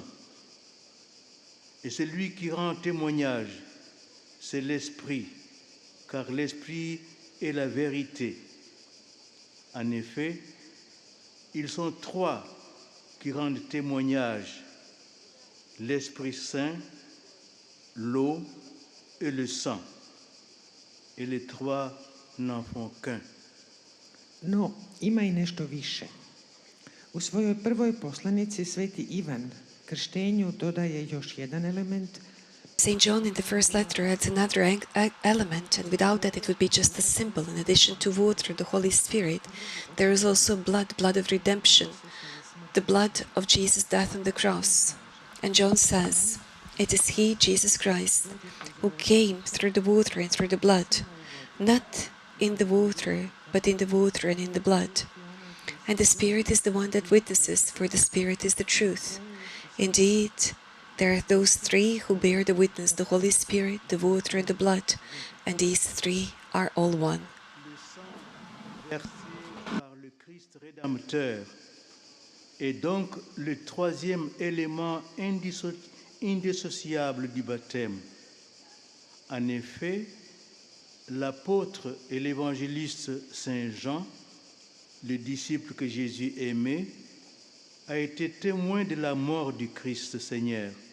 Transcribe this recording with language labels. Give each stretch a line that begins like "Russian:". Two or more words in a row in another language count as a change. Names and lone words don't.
French: Et celui qui rend témoignage, c'est l'Esprit, car l'Esprit est la vérité. En effet, ils sont trois qui rendent témoignage, l'Esprit Saint, l'eau et le sang. Et les trois n'en font qu'un.
Croatian: No, ima i nešto više. U svojoj prvoj poslanici sveti Ivan krštenju dodaje još jedan element.
English: St. John in the first letter adds another element, and without that it would be just a symbol. In addition to water, the Holy Spirit, there is also blood, blood of redemption, the blood of Jesus' death on the cross. And John says, it is He, Jesus Christ, who came through the water and through the blood, not in the water, but in the water and in the blood. And the Spirit is the one that witnesses, for the Spirit is the truth. Indeed, there are those three who bear the witness, the Holy Spirit, the water and the blood, and these three are all one.
French: Le sang versé par le Christ rédempteur est donc le troisième élément indissociable du baptême. En effet, l'apôtre et l'évangéliste Saint Jean, le disciple que Jésus aimait, a été témoin de la mort du Christ Seigneur.